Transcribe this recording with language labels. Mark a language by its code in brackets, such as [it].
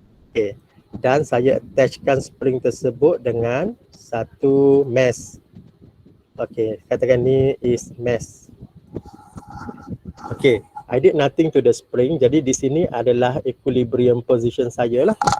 [ms] Okay, dan saya attachkan spring tersebut dengan satu mass. Okay, katakan ni is mass. [en] Okay, I did nothing to the spring. [ms] Jadi di sini adalah equilibrium position saya lah.